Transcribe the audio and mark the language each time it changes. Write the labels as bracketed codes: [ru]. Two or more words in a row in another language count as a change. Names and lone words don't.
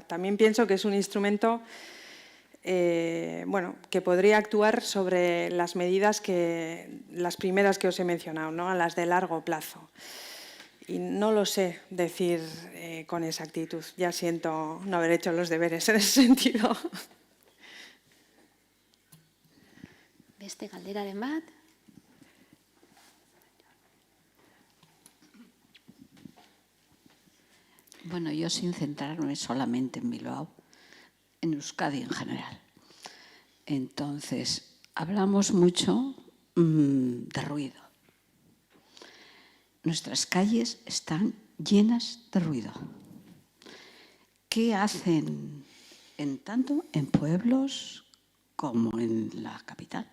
[es] También pienso que es un instrumento que podría actuar sobre las medidas las primeras que os he mencionado, ¿no? Las de largo plazo. Y no lo sé decir con exactitud. Ya siento no haber hecho los deberes en ese sentido. [eu] Beste galderaren bat. [es] Bueno, yo sin centrarme solamente en Bilbao, en Euskadi en general. Entonces, hablamos mucho de ruido. Nuestras calles están llenas de ruido. ¿Qué hacen tanto en pueblos como en la capital?